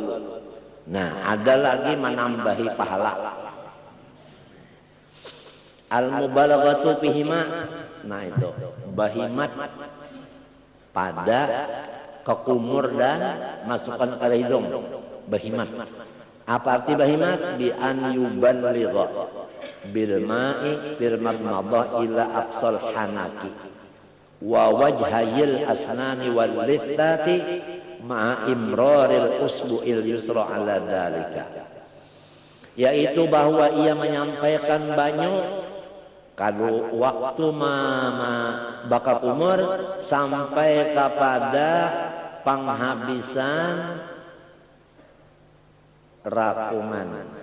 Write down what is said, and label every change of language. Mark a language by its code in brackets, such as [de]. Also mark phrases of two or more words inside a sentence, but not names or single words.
[bjn] Nah, ada lagi menambahi pahala. [ar] المبالغة فيهما. [bjn] Nah itu bahimat pada kekumur dan masukkan ke hidung. Bahimat. Apa arti bahimat? [ar] بأن يبلغ بالماء في المضمضة إلى أقصى الحنك ووجهي الأسنان واللثة مع إمرار الإصبع اليسرى على ذلك, [bjn] yaitu bahwa ia menyampaikan banyu kalau waktu baka kumur sampai kepada penghabisan rakungan,